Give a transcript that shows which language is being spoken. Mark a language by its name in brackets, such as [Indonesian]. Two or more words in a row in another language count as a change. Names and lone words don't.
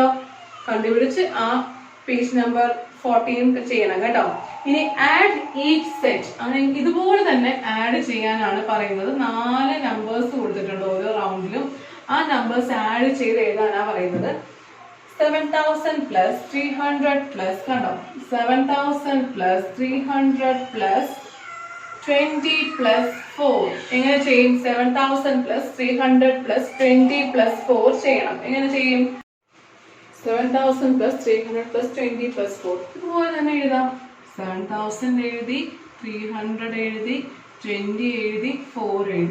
[Malayalam] കണ്ടുപിടിച്ച് ആ [English] page number [Malayalam] 14 ചെയ്യണം കേട്ടോ. ഇനി [English] add each set, [Malayalam] അങ്ങനെ ഇതുപോലെ തന്നെ ആഡ് ചെയ്യാനാണ് പറയുന്നത്. 4 നമ്പേഴ്സ് കൊടുത്തിട്ടുണ്ട് ഓരോ റൗണ്ടിലും. ആ നമ്പേഴ്സ് ആഡ് ചെയ്ത് എഴുതാനാണ് പറയുന്നത്. 7000 plus 300 plus കണ്ടോ, 7000 plus 300 plus 20 plus 4 എങ്ങനെ ചെയ്യും? 7000 plus 300 plus 20 plus 4 ചെയ്യണം. എങ്ങനെ ചെയ്യും? 7000 plus 300 plus 20 plus 4 ഇതുപോലെ തന്നെ എഴുതാം. 7000 എഴുതി, 300 എഴുതി, 20 എഴുതി, 4 എഴുതി.